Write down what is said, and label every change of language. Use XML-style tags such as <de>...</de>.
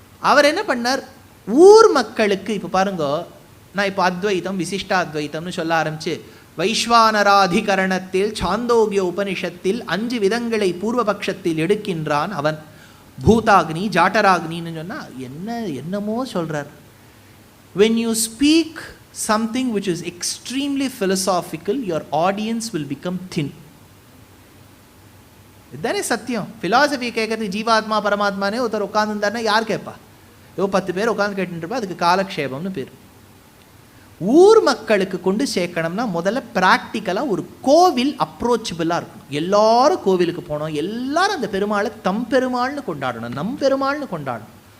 <ta>அவர் என்ன பண்ணார், ஊர் மக்களுக்கு இப்போ பாருங்க, நான் இப்போ அத்வைத்தம் விசிஷ்டாத்வைத்தம்னு சொல்ல ஆரம்பிச்சு, வைஸ்வானராதிகரணத்தில் சாந்தோக்கிய உபனிஷத்தில் 5 விதங்களை பூர்வபக்ஷத்தில் எடுக்கின்றான் அவன். பூதாக்னி ஜாட்டராக்னின்னு சொன்னால் என்னமோ சொல்கிறார்.</ta> <en>When you speak something which is extremely philosophical, your audience will become thin.</en> <ta>இதுதானே சத்தியம். ஃபிலாசபி கேட்கறது ஜீவாத்மா பரமாத்மானே ஒருத்தர் உட்காந்துருந்தாருன்னா யார் கேட்பா? 10 பேர் உட்காந்து கேட்டுருப்பா, அதுக்கு காலக்ஷேபம்னு பேர். ஊர் மக்களுக்கு கொண்டு சேர்க்கணும்னா முதல்ல ப்ராக்டிக்கலாக ஒரு கோவில் அப்ரோச்சபிளாக இருக்கணும். எல்லாரும் கோவிலுக்கு போனோம், எல்லாரும் அந்த பெருமாளை தம் பெருமாள்னு கொண்டாடணும், நம் பெருமாள்னு கொண்டாடணும்.</ta>